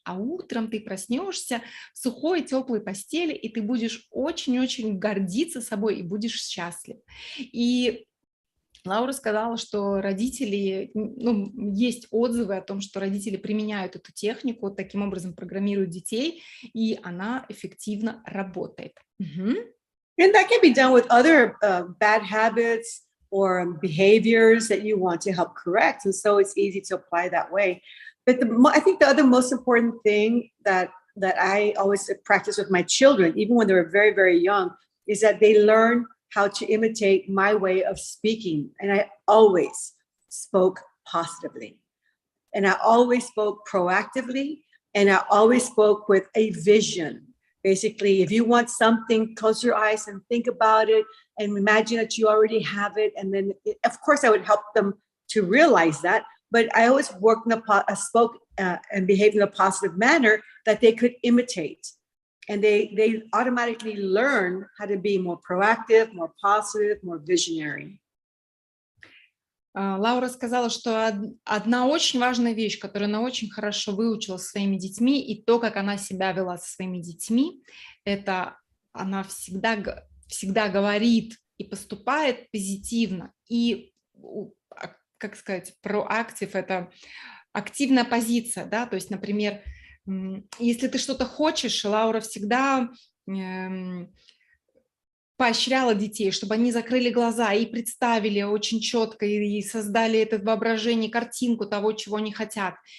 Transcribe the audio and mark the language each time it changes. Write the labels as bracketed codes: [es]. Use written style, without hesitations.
[ru] А утром ты проснешься в сухой, теплой постели, и ты будешь очень-очень гордиться собой и будешь счастлив. И Лаура сказала, что родители, ну, есть отзывы о том, что родители применяют эту технику, таким образом программируют детей, и она эффективно работает. Мгм. [en] And that can be done with other bad habits or behaviors that you want to help correct. And so it's easy to apply that way. But I think the other most important thing that I always practice with my children, even when they were very, very young, is that they learn how to imitate my way of speaking. And I always spoke positively. And I always spoke proactively. And I always spoke with a vision. Basically, if you want something, close your eyes and think about it and imagine that you already have it. And then, of course, I would help them to realize that. But I always spoke and behaved in a positive manner that they could imitate. And they automatically learn how to be more proactive, more positive, more visionary. [ru] Лаура сказала, что одна очень важная вещь, которую она очень хорошо выучила со своими детьми, и то, как она себя вела со своими детьми, это она всегда говорит и поступает позитивно. И, как сказать, проактив – это активная позиция, да, то есть, например, если ты что-то хочешь, Лаура всегда поощряла детей, чтобы они закрыли глаза и представили очень четко и создали это в воображении картинку того, чего они хотят.